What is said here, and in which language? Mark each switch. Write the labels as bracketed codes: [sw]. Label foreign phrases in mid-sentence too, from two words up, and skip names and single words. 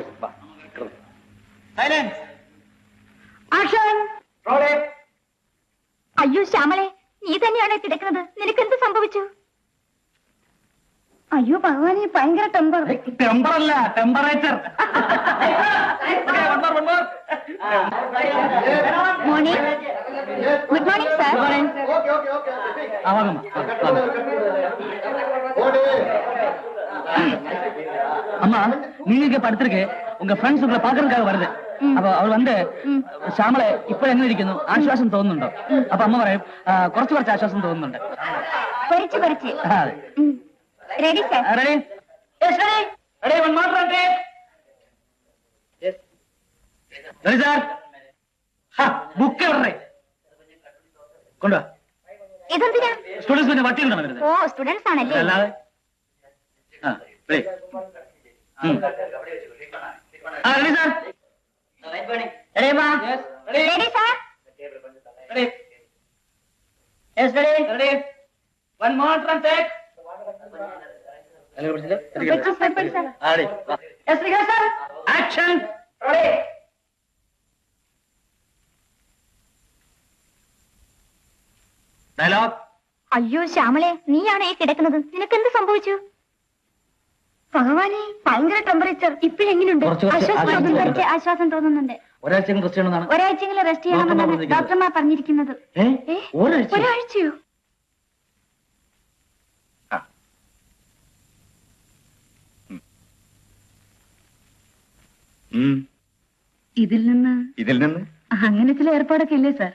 [ml] അയ്യോ ശ്യാമളെ, നീ തന്നെയാണോ കിടക്കുന്നത്? നിനക്ക് എന്ത് സംഭവിച്ചു? അയ്യോ ഭഗവാനെ, ഭയങ്കര ടെമ്പർ. ടെമ്പറല്ല, ടെമ്പറേച്ചർ. മോർണിംഗ്. [en] Good morning sir. [ta] அம்மா, நீங்க படுத்திருக்க உங்க ஃப்ரெண்ட்ஸ் உங்களை பாக்குறதுக்காக வருது. [ml] അപ്പൊ അവൾ വന്ന് ശ്യാമളെ ഇപ്പോൾ എങ്ങനെ ഇരിക്കുന്നു, ആശ്വാസം തോന്നുന്നുണ്ടോ? അപ്പൊ അമ്മ പറയും കുറച്ച് ആശ്വാസം തോന്നുന്നുണ്ട്. [en] Ready sir. റെഡി? Ready, one more run, take. Yes. Ready, sir? Ha, book എവിടെ? [ml] കൊണ്ടുവാ. ഇതെന്തിനാ? സ്റ്റുഡൻസ് പിന്നെ വട്ടി കൊണ്ടാണ് വരുന്നത്. ഓ സ്റ്റുഡൻസ് ആണല്ലേ? അല്ലാതെ. ആ, [en] ready. Ready, sir? Ready, ma? Ready, sir? Ready. Yes, ready? Ready. One more run, take. Pictures, pictures, sir. Ready. Yes, ready, sir? Action. Ready? Dialogue. [ml] അയ്യോ ശ്യാമളെ, നീയാണ് ഈ കിടക്കുന്നത്. നിനക്ക് എന്ത് സംഭവിച്ചു? ഭഗവാനെ, ഭയങ്കര ടെമ്പറേച്ചർ. ഇപ്പോഴെങ്ങനെയുണ്ട്? ആശ്വാസം തോന്നുന്നുണ്ട്. ഒരാഴ്ച റെസ്റ്റ് ചെയ്യണമെന്നാണ്. ഒരാഴ്ചയെങ്കിലും റെസ്റ്റ് ചെയ്യണമെന്നാണ് ഡോക്ടർമാർ പറഞ്ഞിരിക്കുന്നത്. ഒരാഴ്ചയോ? ഇതിൽ നിന്ന് അങ്ങനെ ചില ഏർപ്പാടൊക്കെ ഇല്ലേ സാർ?